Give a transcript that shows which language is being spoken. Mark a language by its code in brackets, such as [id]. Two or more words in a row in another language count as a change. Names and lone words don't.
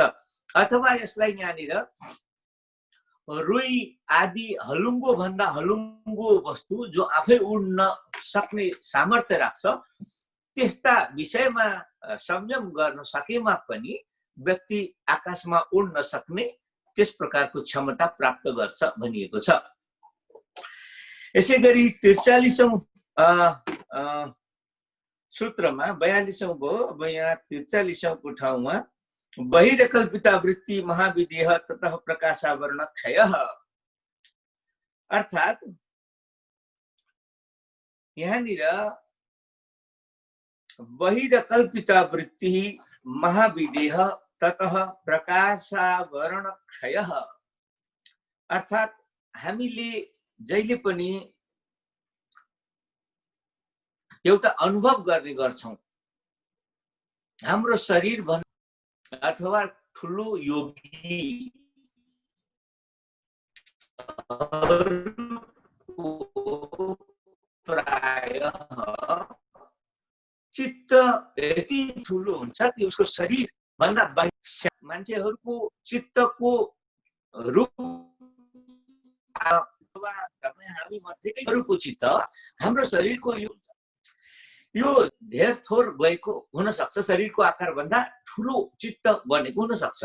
[ne] अथवा यसलाई यहाँनिर रुई आदि हलुङ्गो भन्दा हलुङ्गो वस्तु जो आफै उड्न सक्ने सामर्थ्य राख्छ त्यस्ता विषयमा संयम गर्न सकेमा पनि व्यक्ति आकाशमा उड्न सक्ने त्यस प्रकारको क्षमता प्राप्त गर्छ भनिएको छ। यसै गरी 43औं सूत्रमा 42औं भयो, अब यहाँ 43औं ठाउँमा [sa] बहिरकल्पिता वृत्ति महाविदेह ततः प्रकाशावरण क्षयः, [ne] अर्थात यहाँनिर [sa] बहिरकल्पिता वृत्ति महाविदेह ततः प्रकाशावरण क्षयः, [ne] अर्थात हामीले जहिले पनि एउटा अनुभव गर्ने गर्छौं, हाम्रो शरीर अथवा ठुलो योगी प्रायः चित्त यति ठुलो हुन्छ कि उसको शरीर भन्दा बाहिर मान्छेहरूको चित्तको रूप अथवा हामी मध्येको चित्त हाम्रो शरीरको यो धेर थोर गएको हुन सक्छ, शरीरको आकार भन्दा ठुलो चित्त बनेको हुन सक्छ।